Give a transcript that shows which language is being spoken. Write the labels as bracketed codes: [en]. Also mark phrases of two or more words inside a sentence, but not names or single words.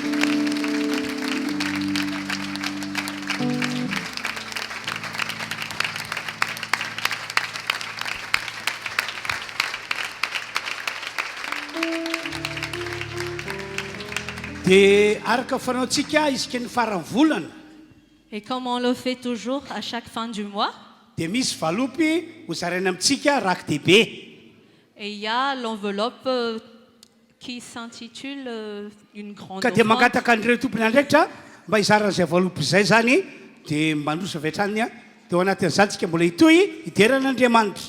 [mg] dia araka fanaontsika isika ny farany volana. [fr] Et comme on le fait toujours à chaque fin du mois, [mg] dia misy valopy ho zaraina amintsika rakidehibe. [fr] et il y a l'enveloppe qui s'intitule une grande [mg] ka dia [fr] offrande. [mg] mangataka an'ireo tompony andraikitra mba hizaran'izay valopy izay zany dia mandrosa avy hatrany dia ao anatin'izany tsika mbola hitohy hideran'Andriamanitra.